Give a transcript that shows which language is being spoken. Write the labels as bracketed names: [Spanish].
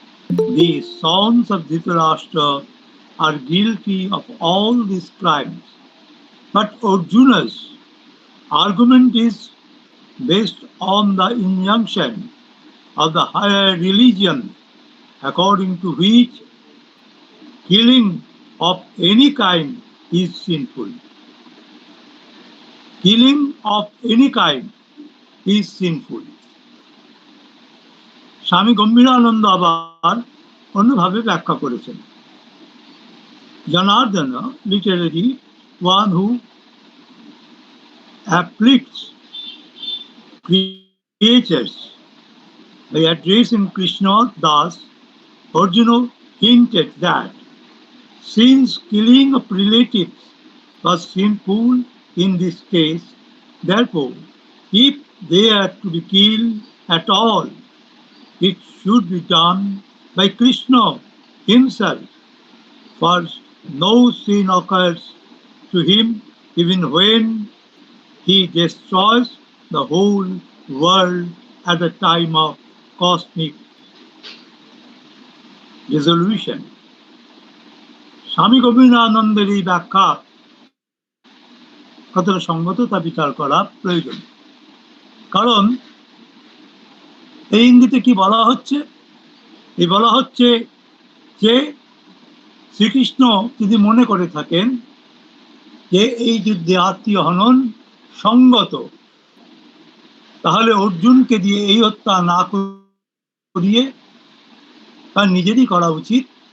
[English] The sons of Dhritarashtra are guilty of all these crimes, but Arjuna's argument is based on the injunction of the higher religion, according to which killing of any kind is sinful. Killing of any kind is sinful. [Bangla] স্বামী গম্ভীরানন্দ আবার অন্যভাবে ব্যাখ্যা করেছেন। [English] Janardana, literally one who afflicts creatures by addressing Krishna thus, Arjuna hinted that since killing of relatives was sinful in this case, therefore, if they are to be killed at all, it should be done by Krishna himself. For no sin occurs to him even when he destroys the whole world at the time of cosmic dissolution. [Bangla] স্বামী গম্ভীরানন্দের এই ব্যাখ্যা কতটা সঙ্গত তা বিচার করা প্রয়োজন। কারণ এই ইঙ্গিতে কি বলা হচ্ছে? এই বলা হচ্ছে যে শ্রীকৃষ্ণ যদি মনে করে থাকেন যে এই যুদ্ধে আত্মীয় হনন সঙ্গত, তাহলে অর্জুনকে দিয়ে এই হত্যা না করিয়ে তার নিজেরই করা উচিত।